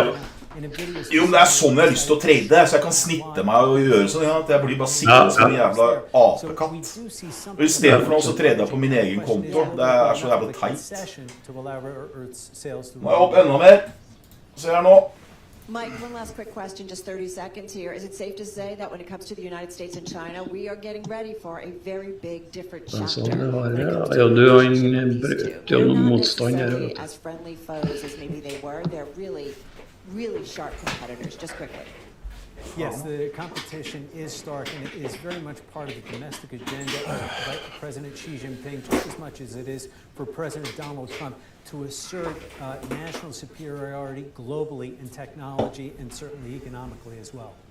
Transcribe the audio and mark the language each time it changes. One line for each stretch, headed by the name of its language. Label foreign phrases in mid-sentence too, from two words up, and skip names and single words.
Norwegian: Jo, men det sånn jeg har lyst til å trade, så jeg kan snitte meg og gjøre sånn, at jeg blir bare sikkert som en jævla apekatt. Og I stedet for noe så trader jeg på min egen konto. Det så jævla teit. Nå jeg opp enda mer. Se her nå.
English: Mike, one last quick question, just 30 seconds here. Is it safe to say that when it comes to the United States and China, we are getting ready for a very big, different chapter?
Norwegian: Ja, du har brukt jo noen motstandere.
English: As friendly foes as maybe they were, they're really, really sharp competitors. Just quickly. Yes, the competition is stark, and it is very much part of the domestic agenda of President Xi Jinping, just as much as it is for President Donald Trump to assert national superiority globally in technology and certainly economically as well.